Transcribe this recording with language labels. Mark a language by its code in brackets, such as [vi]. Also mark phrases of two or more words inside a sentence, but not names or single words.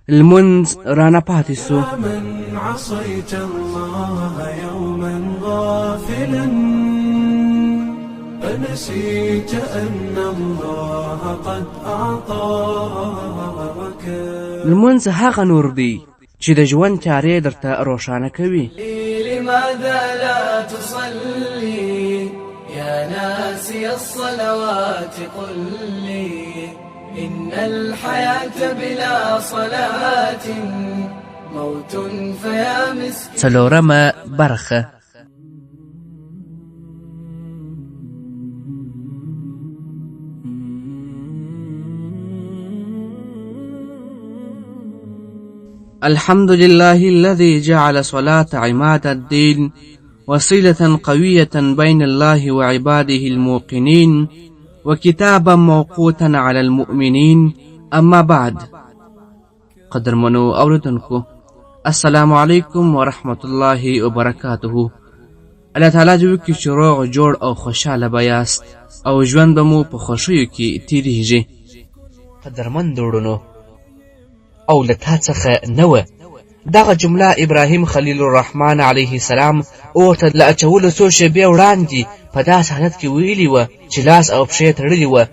[ps] لمنز رانه پاتې سو. [ar] من عصيت الله يوما غافلا فنسيت أن الله قد أعطاك. [ps] لمنز هغه نور دی چې د ژوند چارې درته روښانه کوي. [ar] لماذا لا تصلي يا ناسي الصلوات قل لي إن الحياة بلا صلاة موت فيا مسكين. [ps] څلورمه برخه. [ar] الحمد لله الذي جعل صلاة عماد الدين وصلة قوية بين الله وعباده الموقنين وكتابا موقوتا على المؤمنين. أما بعد. [ps] قدرمنو اوردونکو [ar] السلام علیکم ورحمة الله وبرکاته. [ps] الله تعالی جو کی چې روغ جوړ او خوشاله بیاست او ژوند به مو په خوښیو کې تیریږي. قدرمن وروڼو او له تا څخه نه وه دغه جمله ابراهیم خلیل الرحمن [ar] علیه السلام [ps] ورته له اچولو څو شېبې وړاندې په داسې حالت کې ویلي وه چې لاس او پښې تړلي وه.